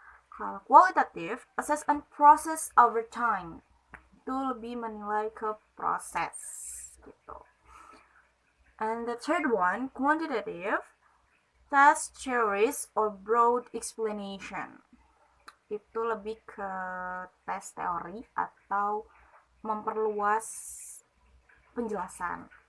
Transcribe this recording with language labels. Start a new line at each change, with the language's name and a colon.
Indonesian: Kalau
English: qualitative, assess and process over time.
Indonesian: Itu lebih menilai ke proses gitu.
English: And the third one, quantitative, test theories or broad explanation.
Indonesian: Itu lebih ke tes teori atau memperluas penjelasan.